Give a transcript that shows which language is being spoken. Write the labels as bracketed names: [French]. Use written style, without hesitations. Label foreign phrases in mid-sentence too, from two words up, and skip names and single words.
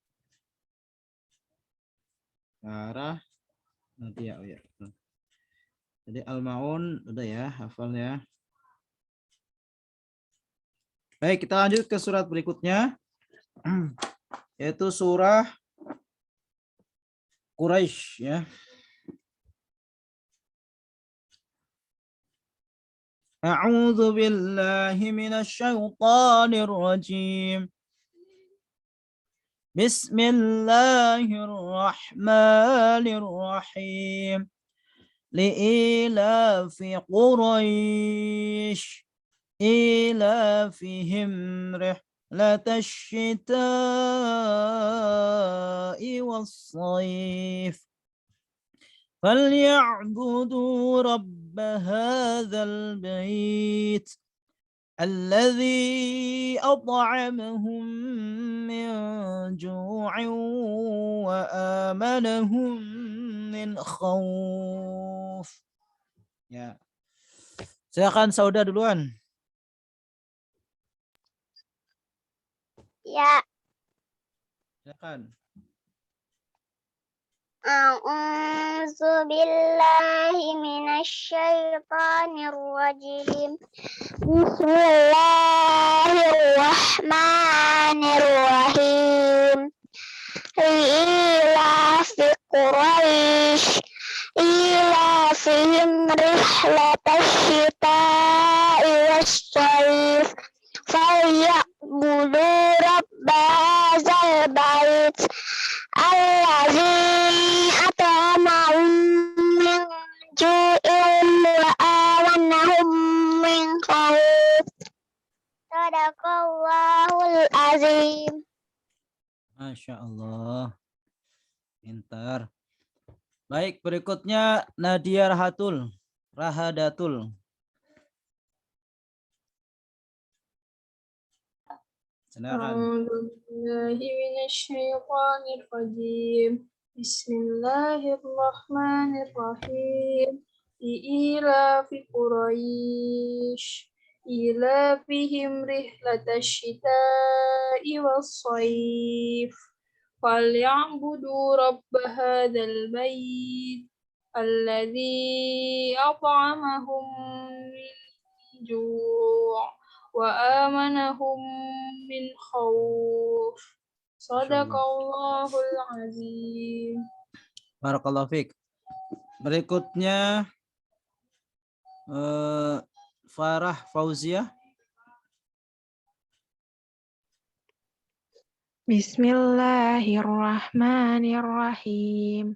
[Indonesian] Farah. Nadia, oh ya. Jadi Al-Maun udah ya, hafalnya. Baik, kita lanjut ke surat berikutnya. Yaitu surah Quraisy ya. [Arabic] أعوذ بالله من الشيطان الرجيم. بسم الله الرحمن الرحيم. لإيلاف قريش إيلافهم رحلة الشتاء والصيف فليعبدوا رب هذا البيت الذي أطعمهم من جوع وآمنهم من خوف. [Indonesian] Ya. Silakan Sauda duluan. Ya, Silakan. [Arabic] أعوذ بالله من الشيطان الرجيم. بسم الله الرحمن الرحيم. لإيلاف قريش إيلافهم رحلة الشتاء والصيف فليعبدوا رب هذا البيت الذي أطعمهم من جوع وآمنهم من خوف. صدق الله العظيم. ما شاء الله. [Indonesian] Pintar. Baik, berikutnya Nadia Rahadatul. Silakan. [Arabic] أعوذ بالله من الشيطان الرجيم. بسم الله الرحمن الرحيم. إيلاف قريش إيلافهم رحلة الشتاء والصيف فليعبدوا رب هذا البيت الذي أطعمهم من جوع وآمنهم من خوف. صدق الله العظيم. بارك الله فيك. [Indonesian] Berikutnya Farah Fauzia. [Arabic] بسم الله الرحمن الرحيم.